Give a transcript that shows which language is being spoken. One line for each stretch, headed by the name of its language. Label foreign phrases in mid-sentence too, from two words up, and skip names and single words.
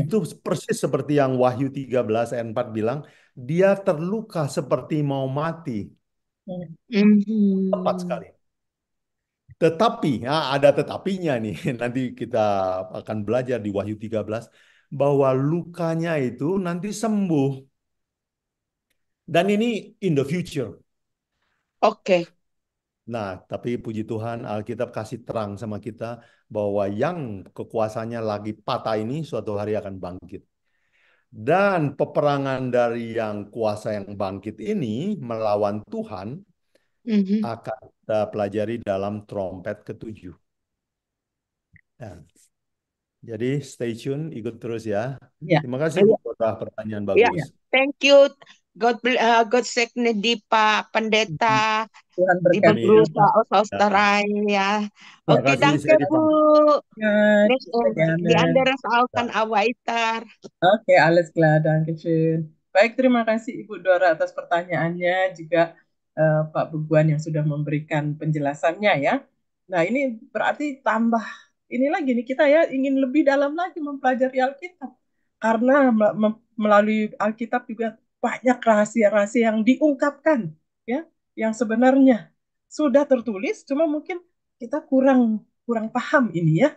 Indonesian: Itu persis seperti yang Wahyu 13 ayat 4 bilang, dia terluka seperti mau mati. Tepat Mhm. sekali. Tetapi, ada tetapinya nih. Nanti kita akan belajar di Wahyu 13 bahwa lukanya itu nanti sembuh. Dan ini
English: in the future.
Indonesian: Oke. Nah, tapi puji Tuhan Alkitab kasih terang sama kita bahwa yang kekuasaannya lagi patah ini suatu hari akan bangkit. Dan peperangan dari yang kuasa yang bangkit ini melawan Tuhan Mhm. akan kita pelajari dalam trompet ketujuh. Nah, jadi
English: stay tune,
Indonesian: ikut terus ya. Ya. Terima kasih Bu Iya, Dora, pertanyaan iya. bagus. Ya.
English: Thank you. God
Indonesian: di Pak Pendeta, Tuhan
German: liebe
Indonesian: berkati. Amin.
German: Grüße aus
Indonesian: Ya,
German: Australien ya.
Indonesian: terima Oke, kasih
German: danke
Indonesian: saya Bu. dipanggil. Ya,
English: Next,
German: gerne. die andere Frau
Indonesian: Ya.
German: kann auch weiter. Oke, alles klar, Dankeschön.
Indonesian: Baik, terima kasih Ibu Dora atas pertanyaannya, juga Pak Beguan yang sudah memberikan penjelasannya ya. Nah, ini berarti tambah ini lagi nih, kita ya ingin lebih dalam lagi mempelajari Alkitab. Karena melalui Alkitab juga banyak rahasia-rahasia yang diungkapkan ya, yang sebenarnya sudah tertulis, cuma mungkin kita kurang kurang paham ini ya.